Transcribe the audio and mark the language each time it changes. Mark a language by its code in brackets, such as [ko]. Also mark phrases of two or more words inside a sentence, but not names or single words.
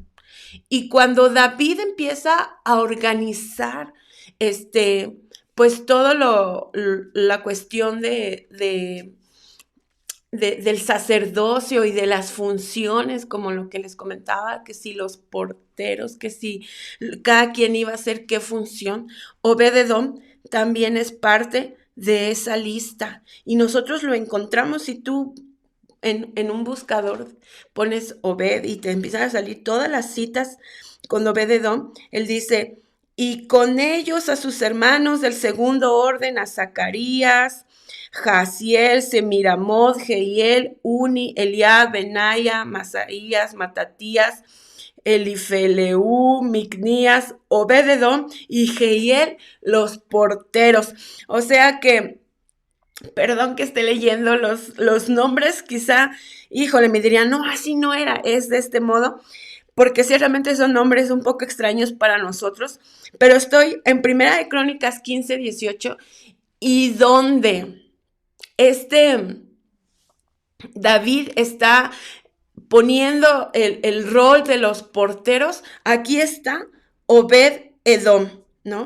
[es] Y cuando David empieza a organizar, pues todo la cuestión del sacerdocio y de las funciones, como lo que les comentaba, que si los porteros, que si cada quien iba a hacer qué función, Obed-Edom también es parte de esa lista. Y nosotros lo encontramos si tú en un buscador pones Obed y te empiezan a salir todas las citas con Obed-Edom. Él dice, y con ellos a sus hermanos del segundo orden, a Zacarías, Jaziel, Semiramot, Jehiel, Uni, Eliab, Benaya, Masaías, Matatías, Elifeleu, Micnías, Obed-Edom y Jehiel, los porteros. O sea que, perdón que esté leyendo los nombres, quizá, híjole, me dirían, no, así no era, es de este modo, porque ciertamente son nombres un poco extraños para nosotros, pero estoy en Primera de Crónicas 15, 18, y donde David está poniendo el rol de los porteros, aquí está Obed-Edom, ¿no?